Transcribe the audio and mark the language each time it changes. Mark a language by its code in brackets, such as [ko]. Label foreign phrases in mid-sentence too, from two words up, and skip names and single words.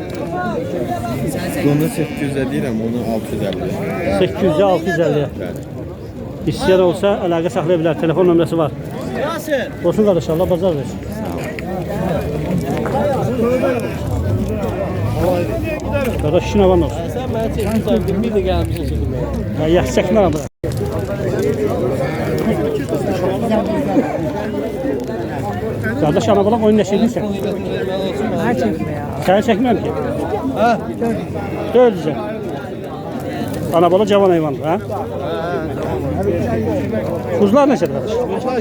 [az] Onu 800'e deyirəm, onu 650. 800'e 650'ye. İstəyər olsa əlaqə saxlaya bilər. Telefon nömrəsi var. Olsun qardaş, Allah bazar versin. Qardaş, işin avan olsun. [tr] Sen bana çekmişsin, bir de gelmişsin çekilmeye. [az] Yaxşı çəkmərəm bura. Qardaş, ana bala oyun neçə edirsən? Səni çəkmərəm ki. Dördüzə. Ana bala cavan heyvandır, ha? Kuzular neçədir qardaş?